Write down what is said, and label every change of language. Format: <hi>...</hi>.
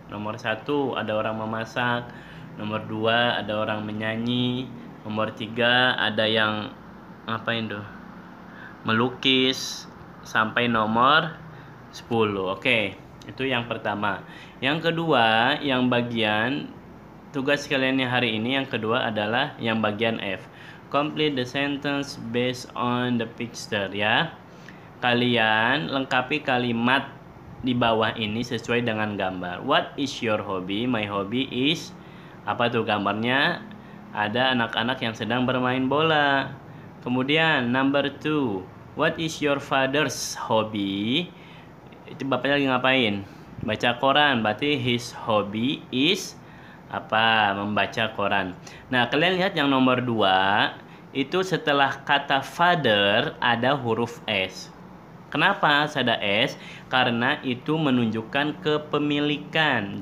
<id>Nomor 1 ada orang memasak, nomor 2 ada orang menyanyi, nomor 3 ada yang ngapain tuh? Melukis, sampai nomor 10. Oke, itu yang pertama. Yang kedua, yang bagian tugas kalian hari ini yang kedua adalah yang bagian F.</id> <en>Complete the sentence based on the picture, ya.</en> <id>Kalian lengkapi kalimat di bawah ini sesuai dengan gambar.</id> <en>What is your hobby? My hobby is,</en> <id>apa tuh gambarnya? Ada anak-anak yang sedang bermain bola. Kemudian</id> <en>number 2, what is your father's hobby?</en> <id>Itu bapaknya lagi ngapain? Baca koran. Berarti</id> <en>his hobby is</en> <id>apa? Membaca koran. Nah, kalian lihat yang nomor 2, itu setelah kata father ada huruf S. Kenapa ada S? Karena itu menunjukkan kepemilikan.</id>